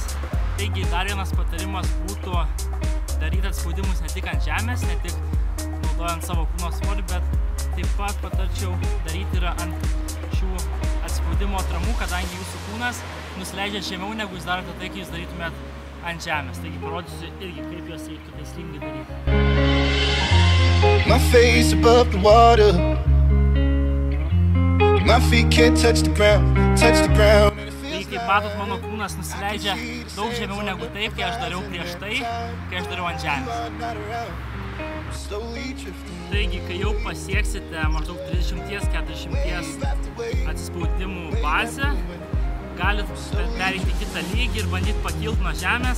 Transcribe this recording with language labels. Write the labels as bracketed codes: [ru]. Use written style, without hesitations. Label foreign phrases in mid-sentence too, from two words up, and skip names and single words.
[lt] Taigi, dar vienas patarimas būtų daryti atsispaudimus ne tik ant žemės, ne tik naudojant savo kūno svorį, bet taip pat patarčiau daryti ir ant šių atsispaudimo atramų, kadangi jūsų kūnas nusileidžia žemiau, negu jūs darote tai, kai jūs darytumėt ant žemės. Taigi, parodysiu irgi, kaip juos reiktų taisyklingai daryti. [en] My face above the water. My feet can't touch the ground, [lt] Kaip matot, mano kūnas nusileidžia daug žemiau negu taip, kai aš dariau prieš tai, kai aš dariau ant žemės. Taigi, kai jau pasieksite maždaug 30-40 atsispaudimų bazę, galit pereiti kitą lygį ir bandyti pakilti nuo žemės.